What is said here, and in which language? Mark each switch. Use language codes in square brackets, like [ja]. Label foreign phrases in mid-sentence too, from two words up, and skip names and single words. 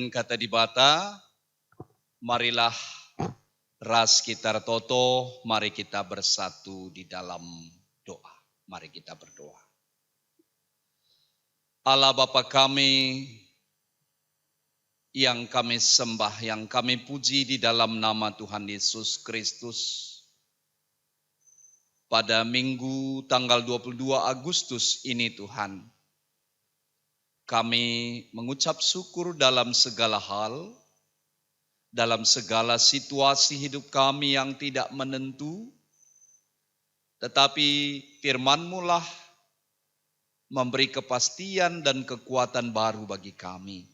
[btx] kata di bata, marilah ras kita toto, mari kita bersatu di dalam doa. [id] Mari kita berdoa. Allah Bapa kami yang kami sembah, yang kami puji di dalam nama Tuhan Yesus Kristus. Pada Minggu tanggal 22 Agustus ini Tuhan, kami mengucap syukur dalam segala hal, dalam segala situasi hidup kami yang tidak menentu, tetapi firman-Mu lah memberi kepastian dan kekuatan baru bagi kami.